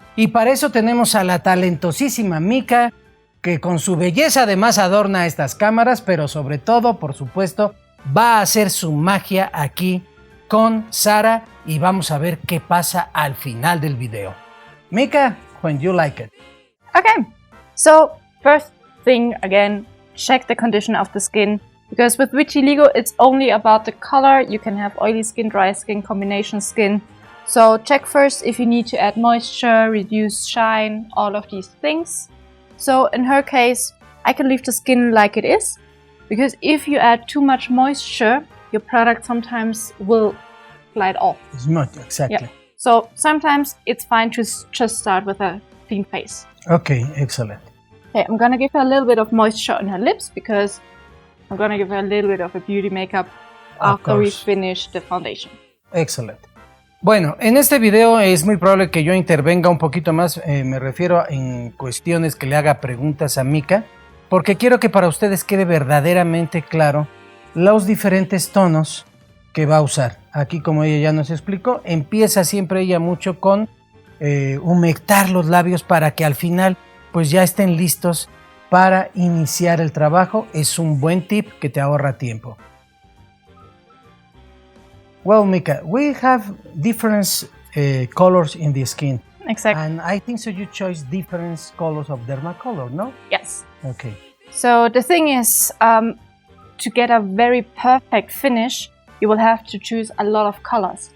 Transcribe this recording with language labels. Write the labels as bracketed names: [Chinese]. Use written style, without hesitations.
[Spanish] Y para eso tenemos a la talentosísima Mica, que con su belleza además adorna estas cámaras, pero sobre todo, por supuesto, va a hacer su magia aquí con Sara y vamos a ver qué pasa al final del video. [English] Mica, when you like it. Okay, so first thing again, check the condition of the skin, because with vitiligo it's only about the color. You can have oily skin, dry skin, combination skin. So check first if you need to add moisture, reduce shine, all of these things. So in her case, I can leave the skin like it is, because if you add too much moisture, your product sometimes will glide off. Smooth, exactly. Yeah. So sometimes it's fine to just start with a clean face. Okay, excellent. Okay, I'm gonna give her a little bit of moisture on her lips because I'm gonna give her a little bit of a beauty makeup after we finish the foundation. Excellent. [Spanish] Bueno, en este video es muy probable que yo intervenga un poquito más, me refiero en cuestiones que le haga preguntas a Mica, porque quiero que para ustedes quede verdaderamente claro los diferentes tonos que va a usar. Aquí, como ella ya nos explicó, empieza siempre ella mucho con humectar los labios para que al final pues ya estén listos para iniciar el trabajo. Es un buen tip que te ahorra tiempo. [English] Well, Mica, we have different colors in the skin. Exactly. And I think so you chose different colors of Dermacolor, no? Yes. Okay. So the thing is, to get a very perfect finish, you will have to choose a lot of colors.